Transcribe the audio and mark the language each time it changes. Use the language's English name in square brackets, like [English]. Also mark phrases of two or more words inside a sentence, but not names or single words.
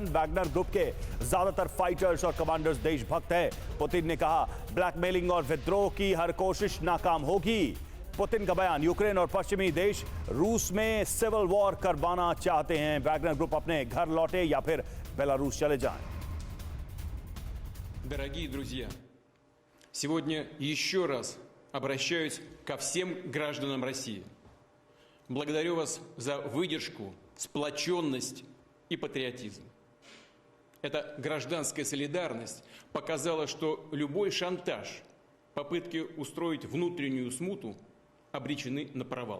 [Hindi] वैगनर ग्रुप के ज्यादातर फाइटर्स और कमांडर्स देशभक्त हैं। पुतिन ने कहा ब्लैकमेलिंग और विद्रोह की हर कोशिश नाकाम होगी। पुतिन का बयान, यूक्रेन और पश्चिमी देश रूस में [English] civil war [Hindi] करवाना चाहते हैं। वैगनर ग्रुप अपने घर लौटे या फिर बेलारूस चले जाएं। [Russian] Дорогие друзья, сегодня еще раз обращаюсь ко всем гражданам России. Благодарю вас за выдержку, сплоченность и патриотизм. Эта гражданская солидарность показала, что любой шантаж, попытки устроить внутреннюю смуту обречены на провал.